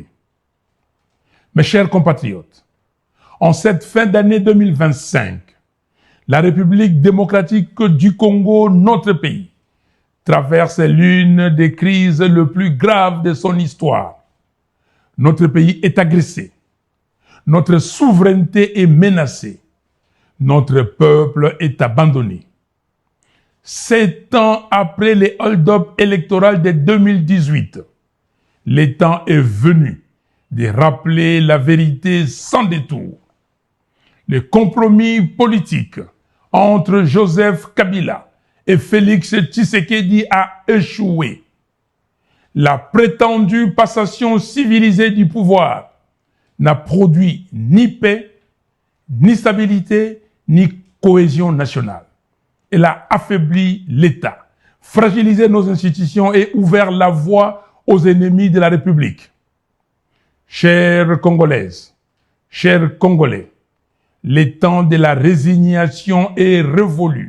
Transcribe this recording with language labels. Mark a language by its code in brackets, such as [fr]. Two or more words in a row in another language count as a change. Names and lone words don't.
[fr] Mes chers compatriotes, en cette fin d'année 2025, la République démocratique du Congo, notre pays, traverse l'une des crises les plus graves de son histoire. Notre pays est agressé. Notre souveraineté est menacée. Notre peuple est abandonné. 7 ans après les hold-up électoraux de 2018, le temps est venu de rappeler la vérité sans détour. Le compromis politique entre Joseph Kabila et Félix Tshisekedi a échoué. La prétendue passation civilisée du pouvoir n'a produit ni paix, ni stabilité, ni cohésion nationale. Elle a affaibli l'État, fragilisé nos institutions et ouvert la voie aux ennemis de la République. Chères Congolaises, chers Congolais, le temps de la résignation est révolu.